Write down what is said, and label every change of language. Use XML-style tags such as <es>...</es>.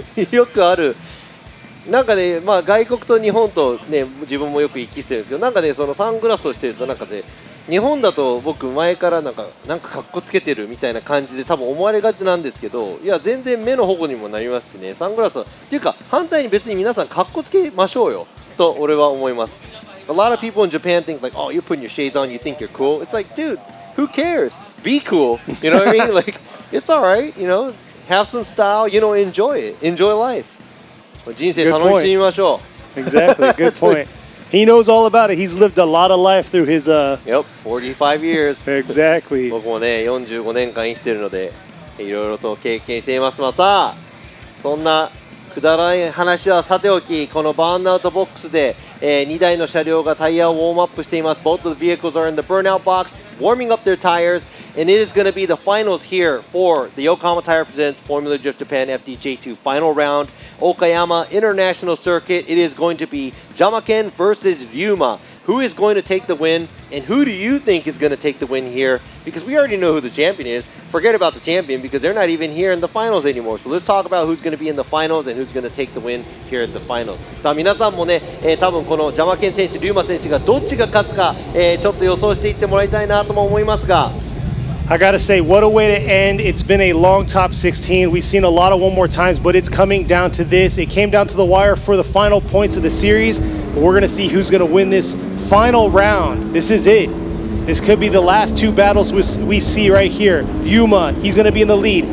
<ja>よくある、なんかね、外国と日本とね、自分もよく行き来してるんですけど、なんかね、そのサングラスをしてると、なんかね、日本だと僕前からなんかかっこつけてるみたいな感じで多分思われがちなんですけど、いや全然目の保護にもなりますしね、サングラスはっていうか反対に別に皆さんかっこつけましょうよと俺は思います。</ja> <en>A lot of people in Japan think like, oh, you're putting your shades on, you think you're cool. It's like, dude, who cares? Be cool. You know what I mean? Like, it's all right. You know, have some style. You know, enjoy it. Enjoy life.</en> <ja>人生楽しみましょう。</ja> <en>Exactly. Good point. He knows all about it. He's lived a lot of life through his Yep, 45 years. Exactly.</en> <ja>僕もね、45年間生きてるので、いろいろと経験しています。まあさあ、そんなくだらない話はさておき、このバーンアウトボックスで、2台の車両がタイヤをウォームアップしています。</ja> <en>Both of the vehicles are in the burnout box, warming up their tires, and it is going to be the finals here for the Yokohama Tire Presents Formula Drift Japan FDJ2 final round. Okayama International Circuit. It is going to be Jyamaken versus Ryuma. Who is going to take the win, and who do you think is going to take the win here? Because we already know who the champion is. Forget about the champion because they're not even here in the finals anymore. So let's talk about who's going to be in the finals and who's going to take the win here at the finals.</en> <ja>さあ皆さんもね、多分このジャマケン選手、リューマ選手がどっちが勝つか、ちょっと予想していってもらいたいなとも思いますが。</ja> <en>I gotta say, what a way to end. It's been a long top 16. We've seen a lot of one more times, but it's coming down to this. It came down to the wire for the final points of the series. But we're gonna see who's gonna win this final round. This is it. This could be the last two battles we see right here. Ryuma, he's gonna be in the lead.</en>